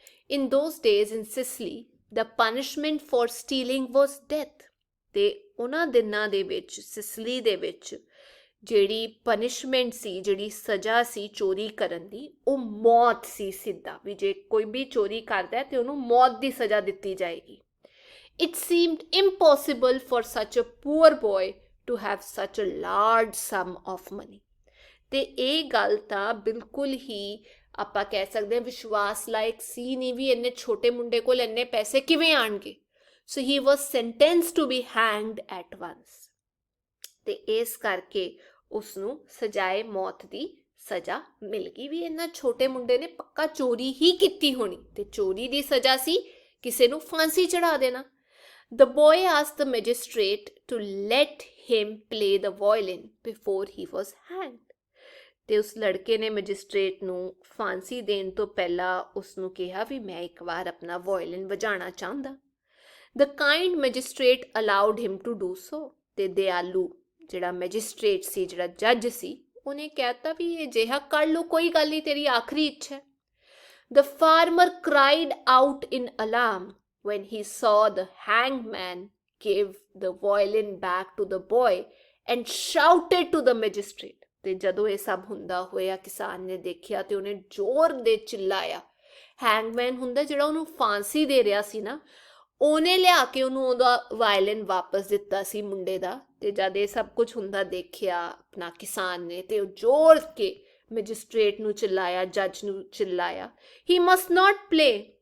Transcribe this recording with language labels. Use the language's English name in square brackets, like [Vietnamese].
[English] In those days in Sicily the punishment for stealing was death. [Punjabi] ਤੇ ਉਹਨਾਂ ਦਿਨਾਂ ਦੇ ਵਿੱਚ ਸਿਸਲੀ ਦੇ ਵਿੱਚ ਜਿਹੜੀ ਪਨਿਸ਼ਮੈਂਟ ਸੀ, ਜਿਹੜੀ ਸਜ਼ਾ ਸੀ ਚੋਰੀ ਕਰਨ ਦੀ, ਉਹ ਮੌਤ ਸੀ ਸਿੱਧਾ, ਵੀ ਜੇ ਕੋਈ ਵੀ ਚੋਰੀ ਕਰਦਾ ਤੇ ਉਹਨੂੰ ਮੌਤ ਦੀ ਸਜ਼ਾ ਦਿੱਤੀ ਜਾਏਗੀ। [English] It seemed impossible for such a poor boy to have such a large sum of money। [Punjabi] ਤੇ ਇਹ ਗੱਲ ਤਾਂ ਬਿਲਕੁਲ ਹੀ ਆਪਾਂ ਕਹਿ ਸਕਦੇ ਹਾਂ ਵਿਸ਼ਵਾਸ ਲਾਇਕ ਸੀ ਨਹੀਂ ਵੀ ਇੰਨੇ ਛੋਟੇ ਮੁੰਡੇ ਕੋਲ ਇੰਨੇ ਪੈਸੇ ਕਿਵੇਂ ਆਣਗੇ। [English] So he was sentenced to be hanged at once। [Punjabi] ਤੇ ਇਸ ਕਰਕੇ ਉਸਨੂੰ ਸਜ਼ਾਏ ਮੌਤ ਦੀ ਸਜ਼ਾ ਮਿਲ ਗਈ ਵੀ ਇਹਨਾਂ ਛੋਟੇ ਮੁੰਡੇ ਨੇ ਪੱਕਾ ਚੋਰੀ ਹੀ ਕੀਤੀ ਹੋਣੀ, ਤੇ ਚੋਰੀ ਦੀ ਸਜ਼ਾ ਸੀ ਕਿਸੇ ਨੂੰ ਫਾਂਸੀ ਚੜਾ ਦੇਣਾ। [English] The boy asked the magistrate to let him play the violin before he was hanged। [Punjabi] ਤੇ ਉਸ ਲੜਕੇ ਨੇ ਮੈਜਿਸਟ੍ਰੇਟ ਨੂੰ ਫਾਂਸੀ ਦੇਣ ਤੋਂ ਪਹਿਲਾਂ ਉਸਨੂੰ ਕਿਹਾ ਵੀ ਮੈਂ ਇੱਕ ਵਾਰ ਆਪਣਾ ਵਾਇਲਿਨ ਵਜਾਉਣਾ ਚਾਹੁੰਦਾ। [English] The kind magistrate allowed him to do so। [Punjabi] ਤੇ ਦਿਆਲੂ ਜਿਹੜਾ ਮੈਜਿਸਟ੍ਰੇਟ ਸੀ, ਜਿਹੜਾ ਜੱਜ ਸੀ, ਉਹਨੇ ਕਹਿਤਾ ਵੀ ਇਹ ਜਿਹਾ ਕਰ ਲਓ, ਕੋਈ ਗੱਲ ਨਹੀਂ, ਤੇਰੀ ਆਖਰੀ ਇੱਛਾ। [English] The farmer cried out in alarm when he saw the hangman give the violin back to the boy and shouted to the magistrate। [Punjabi] ਤੇ ਜਦੋਂ ਇਹ ਸਭ ਹੁੰਦਾ ਹੋਇਆ ਕਿਸਾਨ ਨੇ ਦੇਖਿਆ ਤੇ ਉਹਨੇ ਜ਼ੋਰ ਦੇ ਚਿল্ਲਾਇਆ। ਹੈਂਗਮੈਨ ਹੁੰਦਾ ਜਿਹੜਾ ਉਹਨੂੰ ਫਾਂਸੀ ਦੇ ਰਿਹਾ ਸੀ ਨਾ, ਉਹਨੇ ਲਿਆ ਕੇ ਉਹਨੂੰ ਉਹਦਾ ਵਾਇਲਿਨ ਵਾਪਸ ਦਿੱਤਾ ਸੀ ਮੁੰਡੇ ਦਾ। ਤੇ ਜਦ ਇਹ ਸਭ ਕੁਝ ਹੁੰਦਾ ਦੇਖਿਆ ਆਪਣਾ ਕਿਸਾਨ ਨੇ, ਤੇ ਉਹ ਜ਼ੋਰ ਕੇ ਮੈਜਿਸਟ੍ਰੇਟ ਨੂੰ ਚਿল্ਲਾਇਆ, ਜੱਜ ਨੂੰ ਚਿল্ਲਾਇਆ, [English] He must not play.